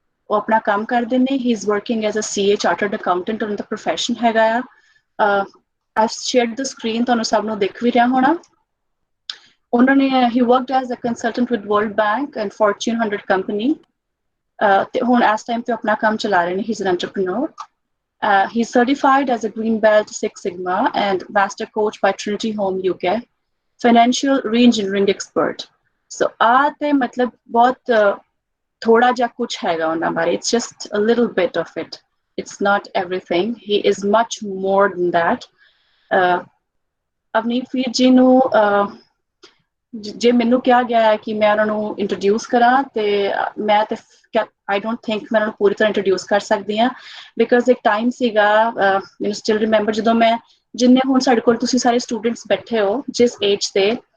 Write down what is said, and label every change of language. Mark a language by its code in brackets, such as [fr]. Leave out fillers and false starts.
[pa] ਉਹ ਆਪਣਾ ਕੰਮ ਕਰਦੇ ਨੇ। [en] he is working as a CA chartered accountant, [pa] ਉਹਨਾਂ ਦਾ ਪ੍ਰੋਫੈਸ਼ਨ ਹੈਗਾ ਆ। [en] I shared the screen, [pa] ਤੁਹਾਨੂੰ ਸਭ ਨੂੰ ਦਿਖ ਵੀ ਰਿਹਾ ਹੋਣਾ। ਉਹਨਾਂ ਨੇ [en] he worked as a consultant with World Bank and Fortune 100 company, [pa] ਤੇ ਹੁਣ ਇਸ ਟਾਈਮ ਤੇ ਆਪਣਾ ਕੰਮ ਚਲਾ ਰਹੇ ਨੇ। [en] He is an entrepreneur. He is certified as a Green Belt Six Sigma and Master Coach by Trinity Home UK, Financial Re-engineering Expert. [pa] So ਤੇ ਮਤਲਬ ਬਹੁਤ ਥੋੜਾ ਜਿਹਾ ਕੁਛ ਹੈਗਾ ਉਹਨਾਂ ਬਾਰੇ। [en] It's just a little bit of it. It's not everything. He is much more than that. [pa] Avneet ਵੀਰ ਜੀ ਨੂੰ ਜੇ ਮੈਨੂੰ ਕਿਹਾ ਗਿਆ ਹੈ ਕਿ ਮੈਂ ਉਹਨਾਂ ਨੂੰ ਇੰਟਰੋਡਿਊਸ ਕਰਾਂ, ਤੇ ਮੈਂ ਤੇ [en] I don't think [pa] ਮੈਂ ਉਹਨਾਂ ਨੂੰ ਪੂਰੀ ਤਰ੍ਹਾਂ ਇੰਟਰੋਡਿਊਸ ਕਰ ਸਕਦੀ ਹਾਂ, ਬਿਕੋਜ਼ ਇੱਕ ਟਾਈਮ ਸੀਗਾ, ਮੈਨੂੰ ਸਟਿਲ ਰਿਮੈਂਬਰ, ਜਦੋਂ ਜਿੰਨੇ ਹੁਣ ਸਾਡੇ ਕੋਲ ਤੁਸੀਂ ਸਾਰੇ ਸਟੂਡੈਂਟਸ ਬੈਠੇ ਹੋ, ਜਿਸ ਏਜ ਤੇ